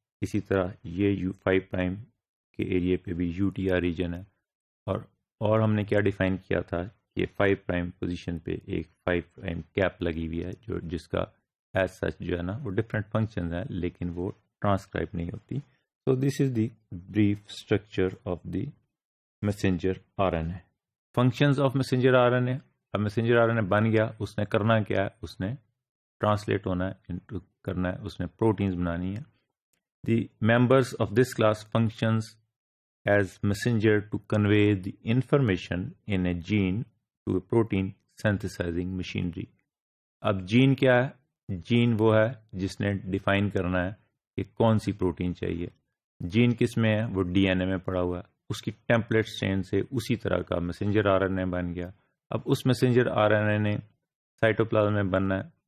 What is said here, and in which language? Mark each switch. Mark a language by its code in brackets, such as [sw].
[ur] اسی طرح یہ 5' کے ایریا پہ بھی UTR ریجن ہے, اور ہم نے کیا ڈیفائن کیا تھا کہ 5' پوزیشن پہ ایک 5' کیپ لگی ہوئی ہے جو جس کا [en] as such [ur] جو ہے نا وہ ڈفرینٹ فنکشنز ہیں لیکن وہ ٹرانسکرائب نہیں ہوتی. [en] So this is the brief structure of the messenger RNA. Functions of messenger RNA. [ur] اب messenger RNA بن گیا, اس نے کرنا کیا ہے, اس نے ٹرانسلیٹ ہونا ہے انٹو کرنا ہے, اس نے پروٹینز بنانی ہے. [en] The members of this class functions as messenger to convey the information in a gene to a protein synthesizing machinery. [ur] اب جین کیا ہے, جین وہ ہے جس نے ڈیفائن کرنا ہے کہ کون سی پروٹین چاہیے. جین کس میں ہے, وہ DNA میں پڑا ہوا ہے. اس کی ٹیمپلیٹ چین سے اسی طرح کا messenger RNA بن گیا. اب اس messenger RNA نے سائٹوپلازم میں بننا ہے,